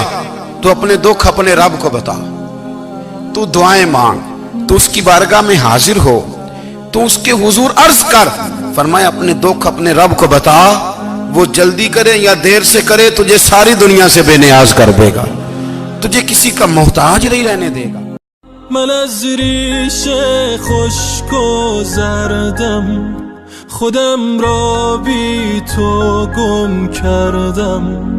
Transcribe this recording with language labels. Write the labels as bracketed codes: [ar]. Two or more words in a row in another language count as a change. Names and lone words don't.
[ur] تو اپنے دکھ اپنے رب کو بتا، تو دعائیں مانگ، تو اس کی بارگاہ میں حاضر ہو، تو اس کے حضور عرض کر۔ فرمایا اپنے دکھ اپنے رب کو بتا، وہ جلدی کرے یا دیر سے کرے تجھے ساری دنیا سے بے نیاز کر دے گا، تجھے کسی کا محتاج نہیں رہنے دے گا۔ [fa] من از ریش خشک و زردم خودم را بی تو گم کردم